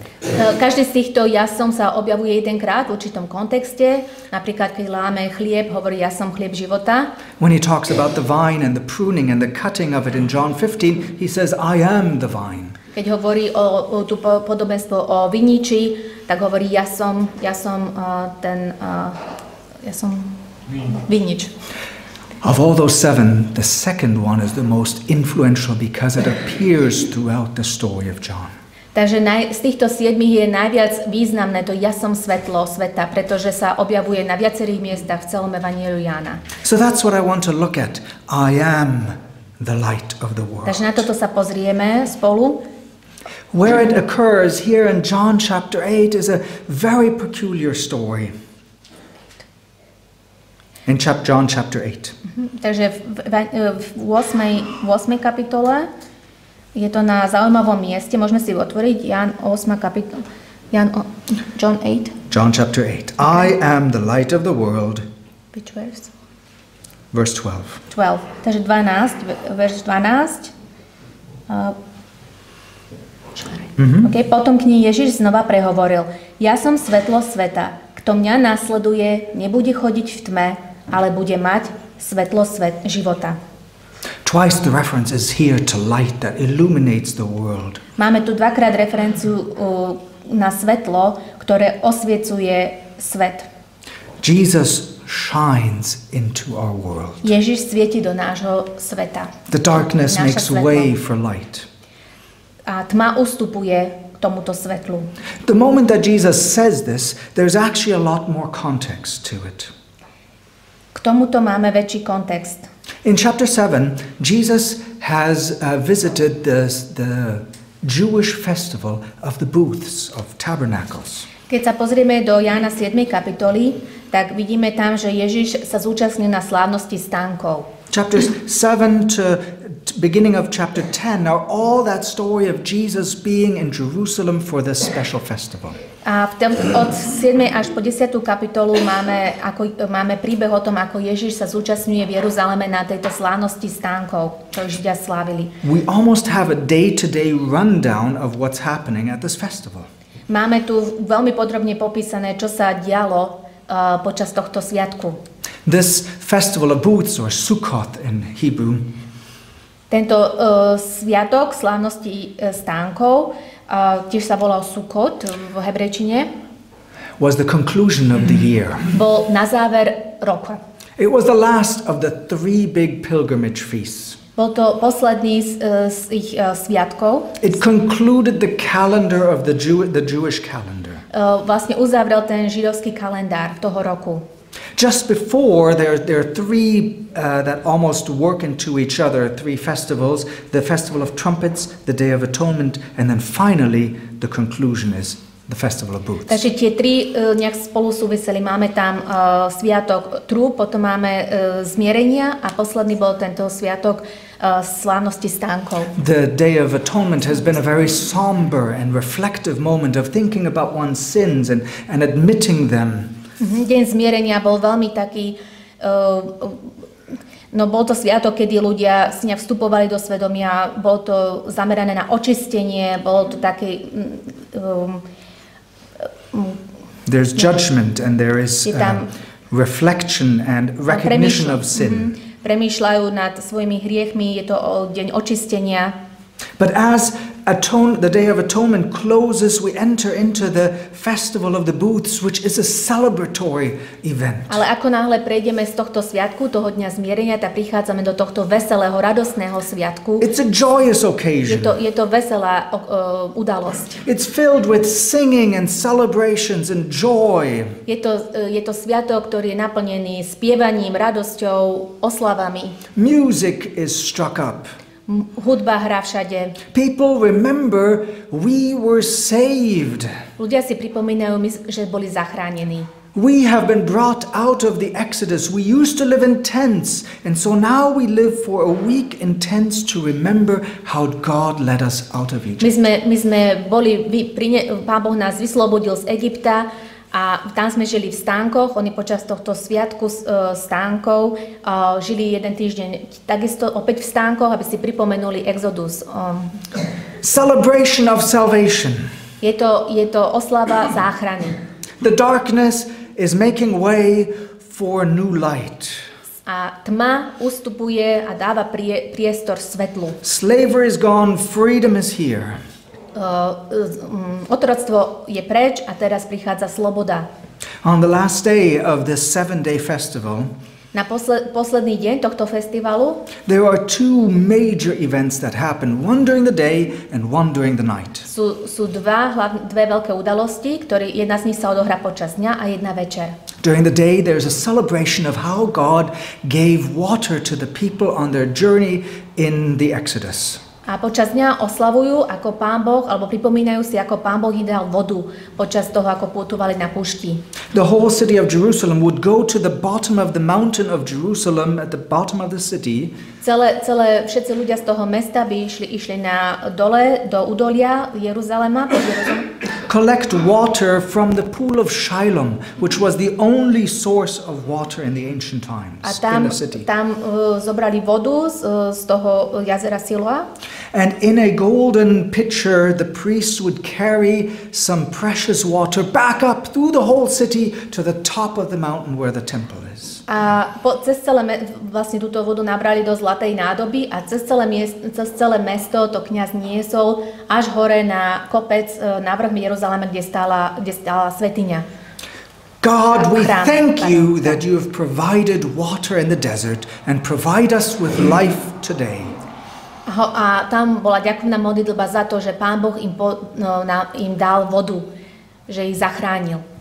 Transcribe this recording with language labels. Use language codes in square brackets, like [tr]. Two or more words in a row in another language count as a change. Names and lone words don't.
[sk] Každý z týchto ja som sa objavuje jedenkrát v určitom kontexte. Napríklad, keď láme chlieb, hovorí, ja som chlieb života. [en] When he talks about the vine and the pruning and the cutting of it in John 15, he says, I am the vine. [sk] Keď hovorí o tú podobenstvo o viniči, tak hovorí, ja som vinič. [en] Of all those 7, the second one is the most influential because it appears throughout the story of John. [sk] Takže z týchto 7 je najviac významné to ja som svetlo sveta, pretože sa objavuje na viacerých miestach v celom evanjeliu Jána. [en] So that's what I want to look at. I am the light of the world. [sk] Takže na toto sa pozrieme spolu. [en] Where it occurs here in John chapter 8 is a very peculiar story. In John chapter 8. [sk] Takže v 8. kapitole je to na zaujímavom mieste. Môžeme si otvoriť Ján 8. kapitola. [en] John 8. John chapter 8. I am the light of the world. Which verse? Verse 12. 12. [sk] Takže 12, verš 12. Okay, potom k nej Ježiš znova prehovoril. Ja som svetlo sveta. Kto mňa nasleduje, nebude chodiť v tme, ale bude mať svetlo života. [en] Twice the reference is here to light that illuminates the world. [sk] Máme tu dvakrát referenciu na svetlo, ktoré osviecuje svet. [en] Jesus shines into our world. [sk] Ježiš svieti do nášho sveta. [en] The darkness makes way for light. [sk] A tma ustupuje k tomuto svetlu. [en] The moment that Jesus says this, there's actually a lot more context to it. [sk] K tomuto máme väčší kontext. [en] In chapter 7, Jesus has visited the Jewish festival of the booths, of tabernacles. [sk] Keď sa pozrieme do Jána 7. kapitoly, tak vidíme tam, že Ježiš sa zúčastnil na slávnosti stánkov. [en] Chapters 7 to beginning of chapter 10 are all that story of Jesus being in Jerusalem for this special festival. [sk] A od 7. až po 10. kapitolu máme príbeh o tom, ako Ježiš sa zúčastňuje v Jeruzaleme na tejto slávnosti stánkov, čo Židia slávili. [en] We almost have a day-to-day rundown of what's happening at this festival. [sk] Máme tu veľmi podrobne popísané, čo sa dialo počas tohto sviatku. [en] This festival of booths, or Sukkot in Hebrew, [sk] tento sviatok slávnosti stánkov, tiež sa volal Sukkot v hebrejčine, [en] was the conclusion of the year. [sk] Bol na záver roka. [en] It was the last of the 3 big pilgrimage feasts. [sk] Bol to posledný z ich sviatkov. [en] It concluded the calendar of the Jewish calendar. [sk] Vlastne uzavrel ten židovský kalendár toho roku. [en] Just before, there are 3 that almost work into each other, 3 festivals: the Festival of Trumpets, the Day of Atonement, and then finally the conclusion is the Festival of Booths. [sk] Takže tie 3 nejak spolu súviseli. Máme tam sviatok trúb, potom máme zmierenia a posledný bol tento sviatok slávnosti stánkov. [en] The Day of Atonement has been a very somber and reflective moment of thinking about one's sins and admitting them. [sk] Deň zmierenia bol veľmi taký, bol to sviatok, kedy ľudia si vstupovali do svedomia, bolo to zamerané na očistenie, bolo to také... [en] There's judgment and there is reflection and recognition of sin. [sk] Premýšľajú nad svojimi hriechmi, je to deň očistenia. [en] But as the Day of Atonement closes, we enter into the Festival of the Booths, which is a celebratory event. [sk] Ale ako náhle prejdeme z tohto sviatku, toho dňa zmierenia, tak prichádzame do tohto veselého, radostného sviatku. [en] It's a joyous occasion. [sk] Je to veselá udalosť. [en] It's filled with singing and celebrations and joy. [sk] Je to sviatok, ktorý je naplnený spievaním, radosťou, oslavami. [en] Music is struck up. [sk] Hudba hrá všade. [en] People remember we were saved. [sk] Ľudia si pripomínajú, že boli zachránení. [en] We have been brought out of the Exodus. We used to live in tents, and so now we live for a week in tents to remember how God led us out of Egypt. [sk] My sme boli, Pán Boh nás vyslobodil z Egypta a tam sme žili v stánkoch. Oni počas tohto sviatku stánkov žili 1 týždeň takisto opäť v stánkoch, aby si pripomenuli Exodus. [en] Celebration of salvation. [sk] Je to oslava záchrany. [en] The darkness is making way for new light. [sk] A tma ustupuje a dáva priestor svetlu. [en] Slavery is gone, freedom is here. [sk] Otroctvo je preč a teraz prichádza sloboda. [en] On the last day of this 7-day festival, [sk] na posledný deň tohto festivalu, [en] there are 2 major events that happen, one during the day and one during the night. [sk] Sú dve veľké udalosti, jedna z nich sa odohrá počas dňa a jedna večer. [en] During the day, there's a celebration of how God gave water to the people on their journey in the Exodus. [sk] A počas dňa oslavujú, ako Pán Boh, alebo pripomínajú si, ako Pán Boh im dal vodu počas toho, ako putovali na púšti. [en] The whole city of Jerusalem would go to the bottom of the mountain of Jerusalem, at the bottom of the city. [sk] Všetci ľudia z toho mesta by išli na dole, do údolia Jeruzalema, [en] collect water from the pool of Shiloh, which was the only source of water in the ancient times in the city. [sk] Tam zobrali vodu z toho jazera Siloa. [en] And in a golden pitcher, the priests would carry some precious water back up through the whole city to the top of the mountain where the temple is. [sk] A cez vlastne túto vodu nabrali do zlatej nádoby a cez celé mesto to kňaz niesol až hore na kopec na vrch Jeruzalema, kde stála svetiňa. [en] God, we thank you that you have provided water in the desert and provide us with life today. [sk] A tam bola ďakovná modlitba za to, že Pán Boh im dal vodu, že ich zachránil.